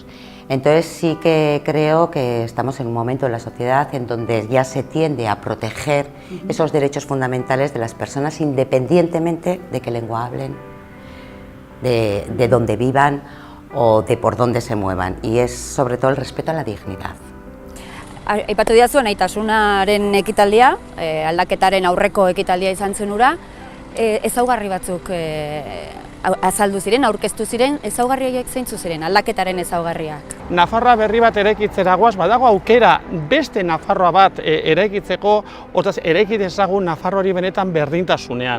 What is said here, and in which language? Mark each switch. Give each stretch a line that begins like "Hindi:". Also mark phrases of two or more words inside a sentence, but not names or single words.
Spanish: Entonces sí que creo que estamos en un momento en la sociedad en donde ya se tiende a proteger esos derechos fundamentales de las personas, independientemente de qué lengua hablen, de dónde vivan o de por dónde se muevan, y es sobre todo el respeto a la dignidad.
Basque: Aipatu didazu naitasunaren ekitaldia, aldaketaren aurreko ekitaldia izan zen hura, ezaugarri batzuk azaldu ziren, aurkeztu ziren, ezaugarri horiek zeintzu ziren, aldaketaren ezaugarriak. Nafarroa berri bat eraikitzera goaz, badago aukera beste Nafarroa bat eraikitzeko, hortaz eraiki dezagun Nafarroari benetan berdintasunean.